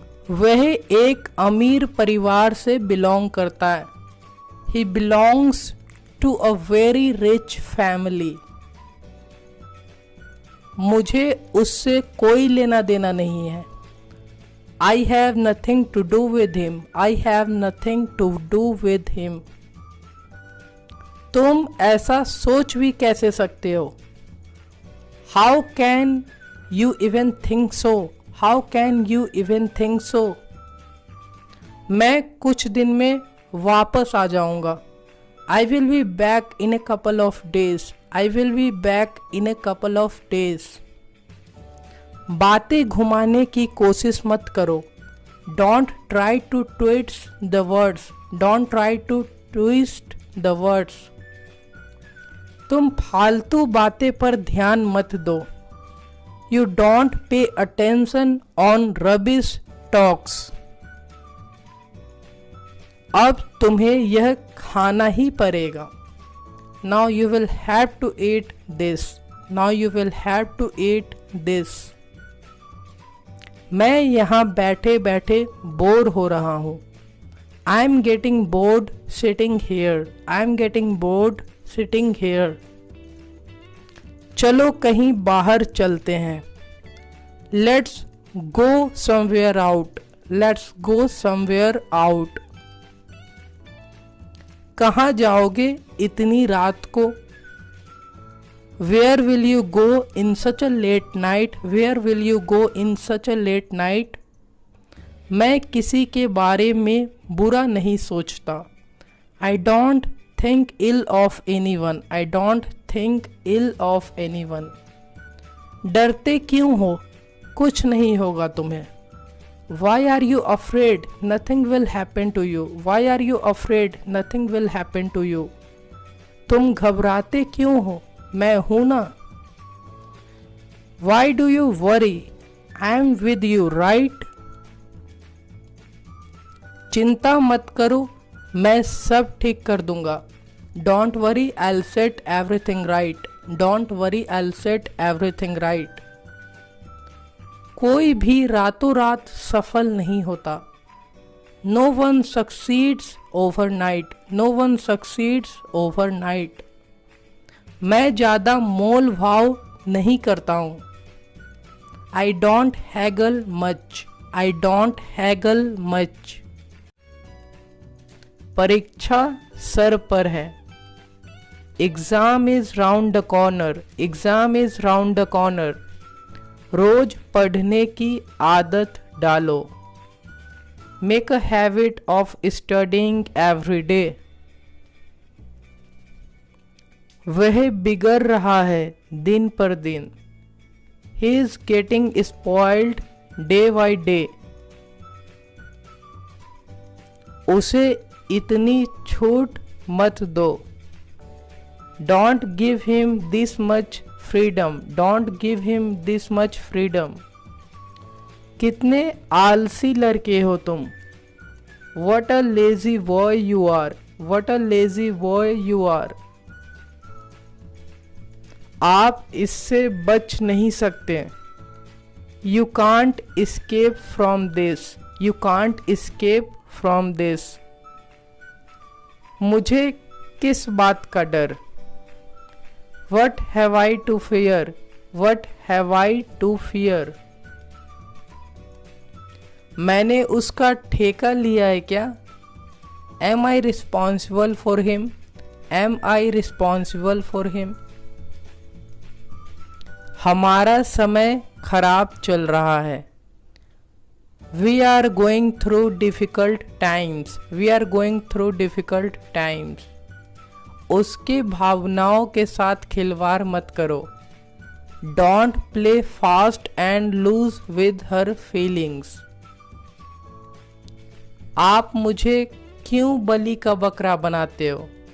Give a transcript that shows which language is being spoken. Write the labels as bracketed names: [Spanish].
[Hindi] वह एक अमीर परिवार से बिलोंग करता है. [English] He belongs to a very rich family. [Hindi] मुझे उससे कोई लेना देना नहीं है. [English] I have nothing to do with him. I have nothing to do with him. [Hindi] तुम ऐसा सोच भी कैसे सकते हो? [English] How can you even think so? How can you even think so? [Hindi] मैं कुछ दिन में वापस आ जाऊंगा. [English] I will be back in a couple of days. I will be back in a couple of days. [Hindi] बातें घुमाने की कोशिश मत करो. [English] Don't try to twist the words. Don't try to twist the words. [Hindi] तुम फालतू बातें पर ध्यान मत दो. [English] You don't pay attention on rubbish talks. [Hindi] अब तुम्हें यह खाना ही पड़ेगा. [English] Now you will have to eat this. Now you will have to eat this. [Hindi] मैं यहाँ बैठे बैठे बोर हो रहा हूँ. [English] I am getting bored sitting here. I am getting bored sitting here. [Hindi] चलो कहीं बाहर चलते हैं. [English] Let's go somewhere out. Let's go somewhere out. [Hindi] कहाँ जाओगे इतनी रात को? [English] Where will you go in such a late night? Where will you go in such a late night? [Hindi] मैं किसी के बारे में बुरा नहीं सोचता. [English] I don't think ill of anyone. I don't think ill of anyone. [Hindi] डरते क्यों हो? कुछ नहीं होगा तुम्हें. [English] Why are you afraid? Nothing will happen to you. Why are you afraid? Nothing will happen to you. [Hindi] तुम घबराते क्यों हो? मैं हूं ना. [English] Why do you worry? I am with you, right? [Hindi] चिंता मत करो, मैं सब ठीक कर दूंगा. [English] Don't worry, I'll set everything right. Don't worry, I'll set everything right. [Hindi] कोई भी रातों रात सफल नहीं होता. [English] No one succeeds overnight. No one succeeds overnight. [Hindi] मैं ज़्यादा मोल भाव नहीं करता हूँ. [English] I don't haggle much. I don't haggle much. [Hindi] परीक्षा सर पर है. [English] Exam is round the corner. Exam is round the corner. [Hindi] रोज पढ़ने की आदत डालो. [English] Make a habit of studying every day. [Hindi] वह बिगड़ रहा है दिन पर दिन. [English] He is getting spoiled day by day. [Hindi] उसे इतनी छूट मत दो. [English] Don't give him this much freedom. Don't give him this much freedom. [Hindi] कितने आलसी लड़के हो तुम. [English] What a lazy boy you are. What a lazy boy you are. [Hindi] आप इससे बच नहीं सकते. [English] You can't escape from this. You can't escape from this. [Hindi] मुझे किस बात का डर. [English] What have I to fear? What have I to fear? [Hindi] मैंने उसका ठेका लिया है क्या? [English] Am I responsible for him? Am I responsible for him? [Hindi] हमारा समय खराब चल रहा है. [English] We are going through difficult times. We are going through difficult times. [Hindi] उसके भावनाओं के साथ खिलवाड़ मत करो. [English] Don't play fast and loose with her feelings. [Hindi] आप मुझे क्यों बलि का बकरा बनाते हो?